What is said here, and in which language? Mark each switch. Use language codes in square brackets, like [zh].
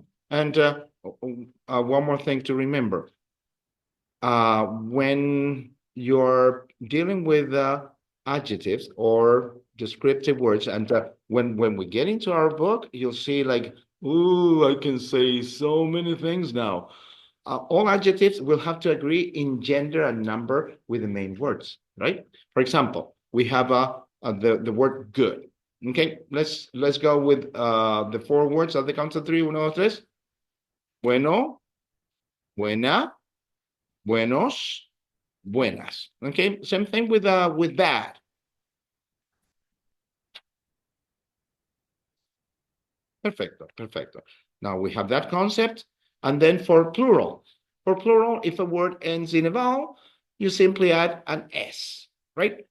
[en] And one more thing to remember. When you're dealing with adjectives or descriptive words, and when we get into our book, you'll see like, ooh, I can say so many things now. All adjectives will have to agree in gender and number with the main words, right? For example, we have the word good. Okay, let's go with the four words at the count of three. [es] Uno, dos, tres. Bueno, buena, buenos, buenas. [en] Okay, same thing with bad. Perfecto, perfecto. Now we have that concept. And then for plural, if a word ends in a vowel, you simply add an S, right?